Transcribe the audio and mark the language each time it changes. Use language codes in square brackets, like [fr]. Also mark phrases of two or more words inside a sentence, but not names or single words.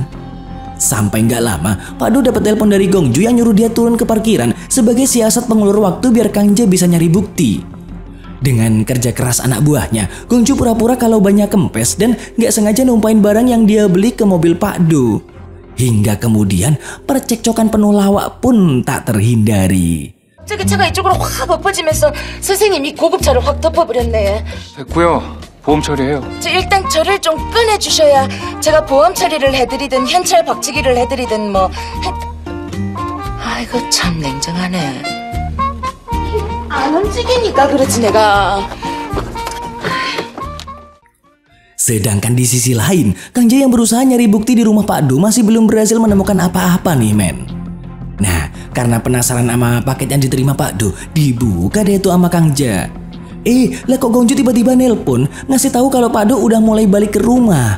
[id] Sampai nggak lama, Pak Do dapat telepon dari Gongju yang nyuruh dia turun ke parkiran sebagai siasat pengulur waktu biar Kang Ja bisa nyari bukti. Dengan kerja keras anak buahnya, Gongju pura-pura kalau banyak kempes dan nggak sengaja numpain barang yang dia beli ke mobil Pak Do. Hingga kemudian percekcokan penuh lawak pun tak terhindari. [ko] 저기 차가 이쪽으로 확 엎어지면서 선생님이 고급차를 확 덮어버렸네. 됐고요. 보험 처리해요. 일단 저를 좀 꺼내주셔야 제가 보험 처리를 해드리든 현찰 박치기를 해드리든 뭐. 아이고 참 냉정하네. 안 움직이니까 그렇지 내가. [id] Sedangkan di sisi lain, Kang Ja yang berusaha nyari bukti di rumah Pak Do masih belum berhasil menemukan apa-apa nih, men. Nah, karena penasaran sama paket yang diterima Pak Do, dibuka deh tuh sama Kang Ja. Lah kok Gongju tiba-tiba nelpon ngasih tahu kalau Pak Do udah mulai balik ke rumah.